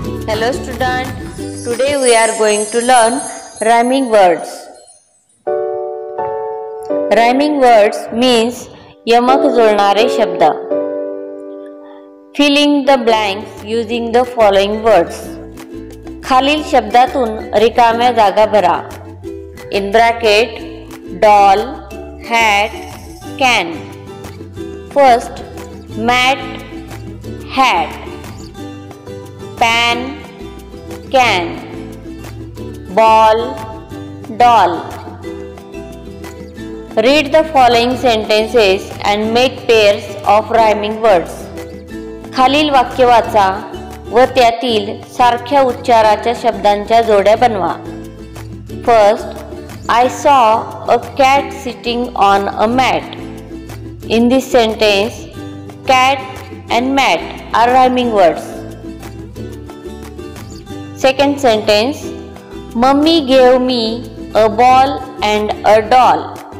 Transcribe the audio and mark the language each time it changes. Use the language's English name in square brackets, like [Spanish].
[English] Hello student, today we are going to learn rhyming words. Rhyming words means [Marathi] यमक जुळणारे शब्द. [English] Filling the blanks using the following words. [Marathi] खालील शब्दातून रिकाम्या जागा भरा. [English] In bracket, doll, hat, can. First, mat, hat. Pan, can. Ball, doll. Read the following sentences and make pairs of rhyming words. [Marathi] खालील वाक्य वाचा व त्यातील सारख्या उच्चाराच्या शब्दांच्या जोड्या बनवा. [English] First, I saw a cat sitting on a mat. In this sentence, cat and mat are rhyming words. Second sentence, Mummy gave me a ball and a doll.